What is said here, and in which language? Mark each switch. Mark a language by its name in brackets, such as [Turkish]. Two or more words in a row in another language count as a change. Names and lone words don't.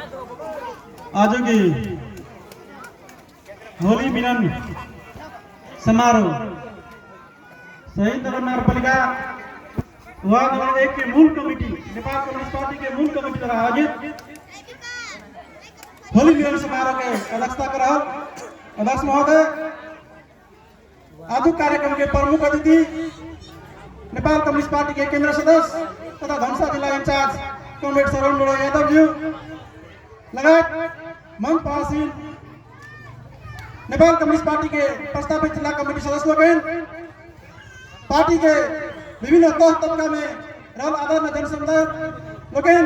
[Maithili] आज की होली मिलन समारोह शहीद नगरपालिका वार्ड नंबर 1 के मूल कमेटी नेपाल कम्युनिस्ट पार्टी के मूल कमेटी द्वारा आयोजित होली मिलन समारोह के अध्यक्षता कर अध्यक्ष महोदय, आज कार्यक्रम के प्रमुख अतिथि नेपाल कम्युनिस्ट पार्टी के केंद्र सदस्य तथा धनुषा जिला इंचार्ज कॉमरेड शरण बड़ो यादव जी लगायत मंच पासीन नेपाल कम्युनिस्ट पार्टी के प्रस्तावित जिला कमेटी सदस्य लोग, पार्टी के विभिन्न तह तबका में रहल आदरणीय जन समुदाय लोग,